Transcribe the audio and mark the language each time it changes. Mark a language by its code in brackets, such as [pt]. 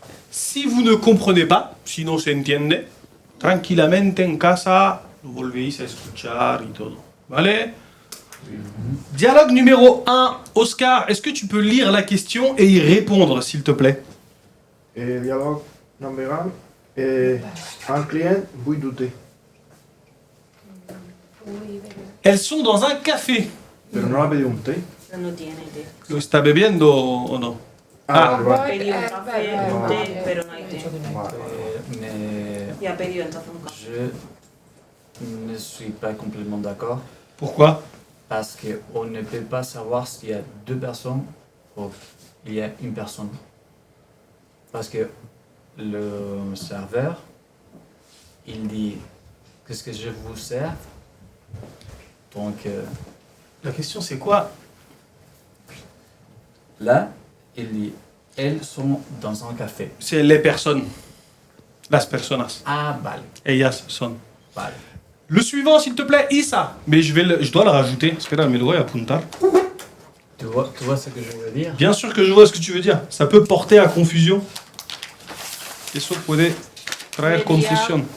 [fr] Si vous ne comprenez pas, [es] si no se entiende, tranquilamente en casa lo volvéis a escuchar y todo. [fr] ¿Vale? Dialogue numéro 1. Oscar, est-ce que tu peux lire la question et y répondre, s'il te plaît? [en] Dialogue number 1. [fr] Un client veut du thé. Elles sont dans un café. [es] Pero no ha pedido un té. No tiene té. ¿Lo está bebiendo o no? Ha vale. pedido un café, un té, pero no hay té. [fr] Mais [es] Y ha pedido entonces un café. [fr] je ne suis pas complètement d'accord. Pourquoi? Parce qu'on ne peut pas savoir s'il y a 2 personnes ou il y a une personne. Parce que le serveur, il dit qu'est-ce que je vous sers. Donc La question c'est quoi? là, il dit elles sont dans un café. C'est les personnes. [es] Las personas. Ah, vale. Ellas son. Vale. [fr] Le suivant, s'il te plaît, Issa. Mais je dois le rajouter. [es] Espera, me lo voy a apuntar. [fr] Tu vois ce que je veux dire? Bien sûr que je vois ce que tu veux dire. Ça peut porter à confusion. [es] Eso puede traer confusión.